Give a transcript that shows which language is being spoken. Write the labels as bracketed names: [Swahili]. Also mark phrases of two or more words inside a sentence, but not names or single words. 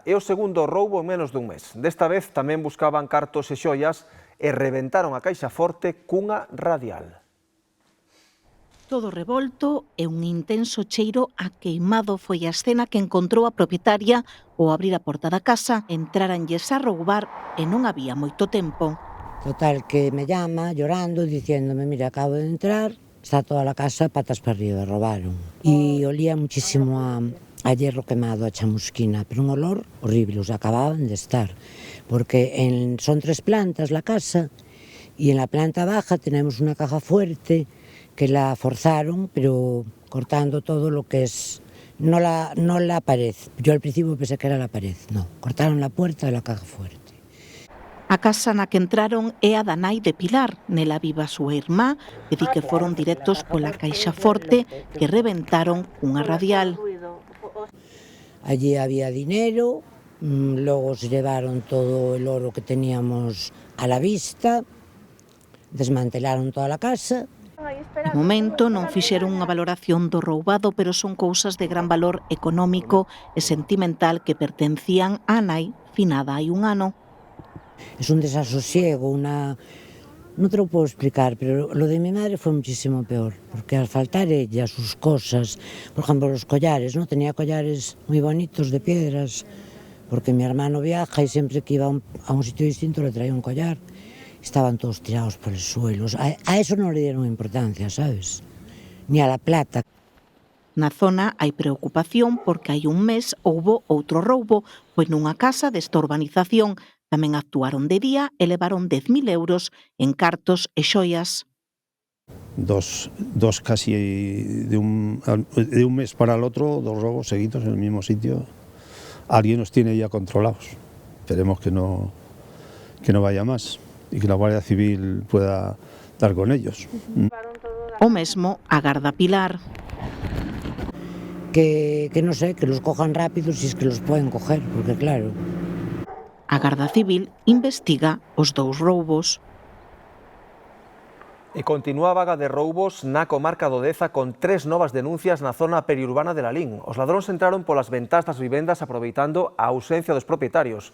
[Galician] É o segundo roubo en menos dun mes. Desta vez tamén buscaban cartos e xoias e rebentaron a caixa forte cunha radial. Todo revolto e un intenso cheiro a queimado foi a escena que encontrou a propietaria ao abrir a porta da casa, entraranlles a roubar e non había moito tempo. [Spanish] Total, que me llama llorando, diciéndome, mira, acabo de entrar, está toda la casa patas para arriba, robaron. Y olía muchísimo a hierro quemado, a chamusquina, pero un olor horrible, o sea, acababan de estar. Porque son 3 plantas la casa, y en la planta baja tenemos una caja fuerte que la forzaron, pero cortando todo lo que es, no la pared. Yo al principio pensé que era la pared, no, cortaron la puerta de la caja fuerte. [Galician] A casa na que entraron é a da nai de Pilar, nela viva a súa irmá, e di que foron directos pola caixa forte que rebentaron unha radial. [Spanish] Allí había dinero, logo se llevaron todo el oro que teníamos a la vista, desmantelaron toda la casa. [Galician] De momento non fixeron unha valoración do roubado, pero son cousas de gran valor económico e sentimental que pertencían á nai finada hai un ano. [Spanish] Es un desasosiego, no te lo puedo explicar, pero lo de mi madre fue muchísimo peor, porque al faltar ella, sus cosas, por ejemplo los collares, ¿no? Tenía collares muy bonitos de piedras, porque mi hermano viaja y siempre que iba a un sitio distinto le traía un collar. Estaban todos tirados por el suelo. A eso no le dieron importancia, ¿sabes? Ni a la plata. [Galician] Na zona hai preocupación porque hai un mes houbo outro roubo, pois nunha casa desta urbanización tamén actuaron de día e levaron 10.000 euros en cartos e xoias. [Spanish] Dos casi de un mes para el otro, 2 robos seguidos en el mismo sitio. Alguien nos tiene ya controlados. Esperemos que no vaya más y que la Guardia Civil pueda dar con ellos. [Galician] O mesmo agarda Pilar. [Spanish] Que no sé, que los cojan rápido si es que los pueden coger, porque claro. [Galician] A Garda Civil investiga os 2 roubos. E continúa a vaga de roubos na comarca do Deza con 3 novas denuncias na zona periurbana de Lalín. Os ladróns entraron polas ventás das vivendas aproveitando a ausencia dos propietarios.